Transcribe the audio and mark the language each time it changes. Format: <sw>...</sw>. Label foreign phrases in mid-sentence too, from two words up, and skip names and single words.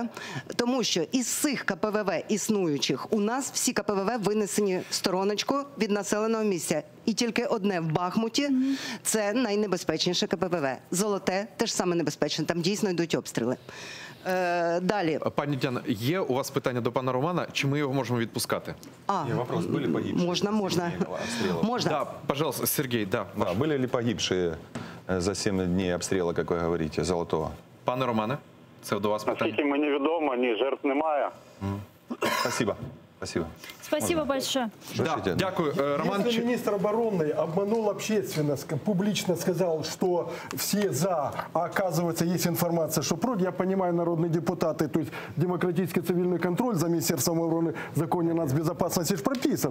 <uk>Тому що із цих КПВВ існуючих у нас всі КПВВ винесені в стороночку від населеного місця. І тільки одне в Бахмуті – це найнебезпечніше КПВВ. Золоте – теж саме небезпечне, там дійсно йдуть обстріли. Далі. Пані Діана, є у вас питання до пана Романа, чи ми його можемо відпускати?</uk> <ru>Вопрос, были погибшие? Можно. Да, пожалуйста, Сергей, да. Были ли погибшие за 7 дней обстрела, как вы говорите, Золотого?</ru> <uk>Пане Романе, це до вас питання. Наскільки мені відомо, ні, жертв немає.</uk> <ru>Спасибо. Спасибо. Спасибо большое.</ru> <uk>Да, дякую. Роман.</uk> <ru>Если министр обороны обманул общественность, публично сказал, что все за, а оказывается есть информация, что против, я понимаю, народные депутаты, то есть демократический цивильный контроль за Министерством обороны в законе нацбезопасности же прописан.</ru>